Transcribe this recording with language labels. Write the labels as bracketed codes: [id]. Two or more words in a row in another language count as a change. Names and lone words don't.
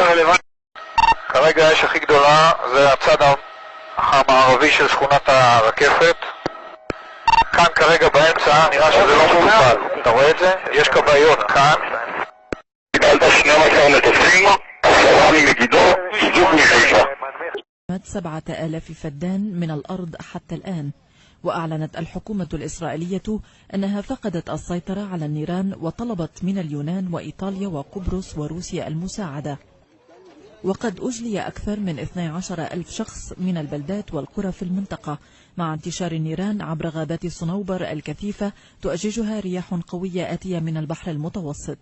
[he] כרגע האש הכי גדולה זה הצד המערבי של שכונת הרקפת. כאן כרגע באמצע נראה שזה לא מטופל. אתה רואה את זה? יש כבאיות כאן. קיבלת 12 מטוסים, 10 ממגידו, בדיוק מחיפה. [ar] 7,000 فدان من الأرض حتى الآن. وأعلنت الحكومة الإسرائيلية أنها فقدت السيطرة على النيران وطلبت من اليونان وإيطاليا وقبرص وروسيا المساعدة. وقد أجلي أكثر من 12,000 شخص من البلدات والقرى في المنطقة مع انتشار النيران عبر غابات صنوبر الكثيفة تؤججها رياح قوية آتية من البحر المتوسط.